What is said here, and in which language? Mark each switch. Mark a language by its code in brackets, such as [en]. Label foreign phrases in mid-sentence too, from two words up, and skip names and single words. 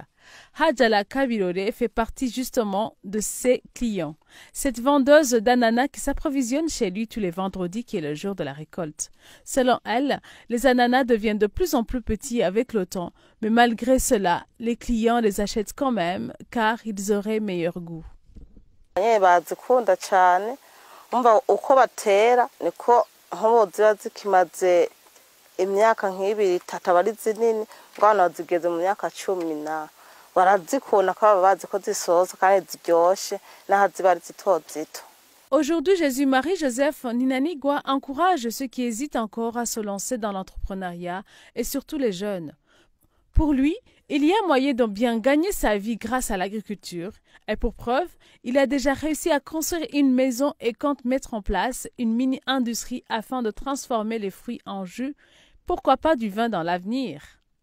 [fr] Hadjala Kabirore fait partie justement de ses clients. Cette vendeuse d'ananas qui s'approvisionne chez lui tous les vendredis, qui est le jour de la récolte. Selon elle, les ananas deviennent de plus en plus petits avec le temps, mais malgré cela, les clients les achètent quand même, car ils auraient meilleur goût. [rn] nk'ubu ziba zikimaze imyaka nk'ibiri itatu aba ari zinini ngo zigeze mu myaka 10 barazikunda ko baba bazi ko zisoza kandi ziryoshe n'aho ziba ari zito zito. [fr] Aujourd'hui, Jésus-Marie Joseph Ninanigwa encourage ceux qui hésitent encore à se lancer dans l'entrepreneuriat et surtout les jeunes. Pour lui, il y a moyen de bien gagner sa vie grâce à l'agriculture. Et pour preuve, il a déjà réussi à construire une maison et compte mettre en place une mini-industrie afin de transformer les fruits en jus, pourquoi pas du vin dans l'avenir.